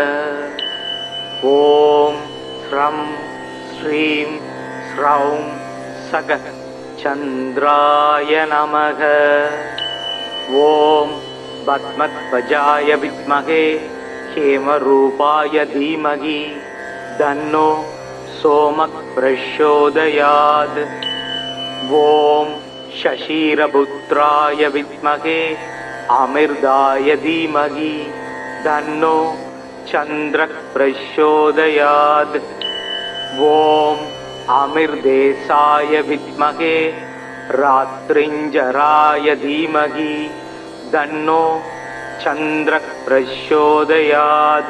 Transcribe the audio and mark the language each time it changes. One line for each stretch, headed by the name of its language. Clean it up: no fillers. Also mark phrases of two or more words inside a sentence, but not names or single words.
Sanskrit: ॐ श्रां श्रीं श्रौं सः चन्द्राय नमः. ॐ पद्मध्वजाय विद्महे हेमरूपाय धीमहि तन्नो सोमः प्रचोदयात्। ओम शशिरपुत्राय विद्महे अमृताय धीमहि तन्नो चंद्रः प्रचोदयात्। ओम अमृतेशाय विद्महे रात्रिंजराय धीमहि तन्नो चंद्रः प्रचोदयात्।